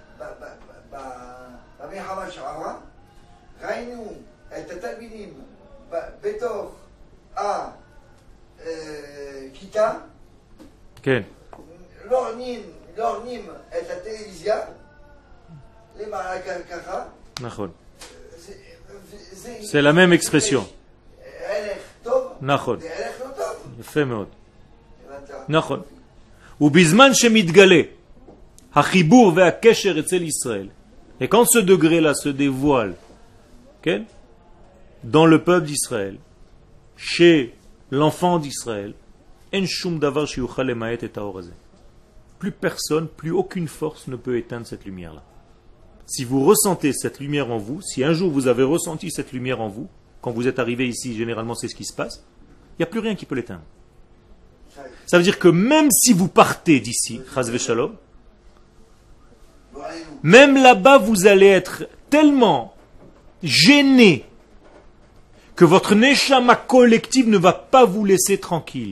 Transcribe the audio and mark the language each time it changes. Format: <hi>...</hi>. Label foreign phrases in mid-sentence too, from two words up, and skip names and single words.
<he>במלחמה שעברה, ראינו את התלמידים בתוך הכיתה, כן, לא עונים את הטלוויזיה, למעלה ככה. נכון. זה</he> <fr>C'est la même expression.</fr> <he>ערך טוב, נכון. זה ערך לא טוב. יפה מאוד. הבנת? נכון. ובזמן שמתגלה החיבור והקשר אצל ישראל,</he> <fr>et quand ce degré-là se dévoile, כן? dans le peuple d'Israël, chez l'enfant d'Israël,</fr> <he>אין שום דבר שיוכל למעט את האור הזה.</he> <fr>Plus personne, plus aucune force ne peut éteindre cette lumière-là. Si vous ressentez cette lumière en vous, si un jour vous avez ressenti cette lumière en vous, quand vous êtes arrivé ici, généralement c'est ce qui se passe, il n'y a plus rien qui peut l'éteindre. Ça veut dire que même si vous partez d'ici,</fr> <he>חס ושלום,</he> <fr>même là-bas vous allez être tellement gêné que votre neshama collective ne va pas vous laisser tranquille.</fr>